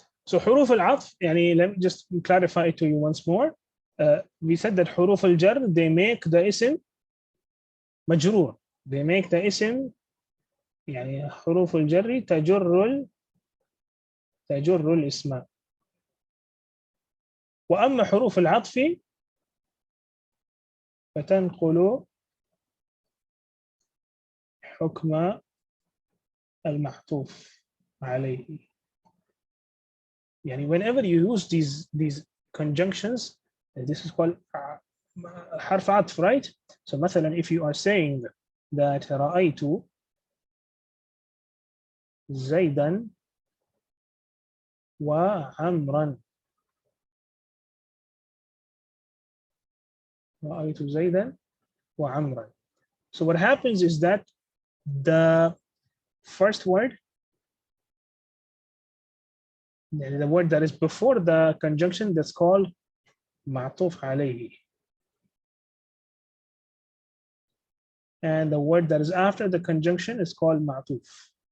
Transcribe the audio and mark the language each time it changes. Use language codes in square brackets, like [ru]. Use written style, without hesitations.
[en] So huruf al-atf, let me just clarify it to you once more. We said that huruf al-jar, they make the ism majroor. They make the ism, [ar] huruf al-jarri تجر الاسم. وأما حروف العطف فتنقل حكم المعطوف عليه. [en] Whenever you use these conjunctions, this is called [ar] حرف عطف, [en] right? So [ar] مثلا [en] if you are saying that [ar] رأيت زيدا وعمرا, رأيت زيدا وعمرا. [en] So what happens is that the first word, the word that is before the conjunction, that's called معطوف عليه, and the word that is after the conjunction is called معطوف.